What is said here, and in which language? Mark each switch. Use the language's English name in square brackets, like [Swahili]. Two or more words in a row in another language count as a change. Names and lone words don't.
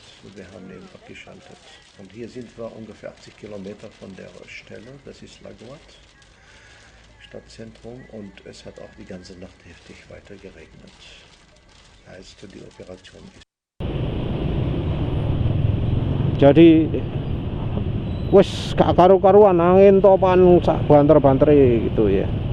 [German] Wir haben ihn abgeschaltet. Und hier sind wir ungefähr 80 Kilometer von der Stelle, das ist Lagoat, Stadtzentrum, und es hat auch die ganze Nacht heftig weiter geregnet. Heißt, die Operation ist. [Javanese] Jadi wes gak karu-karuan, angin topan sak banter-bantere gitu ya.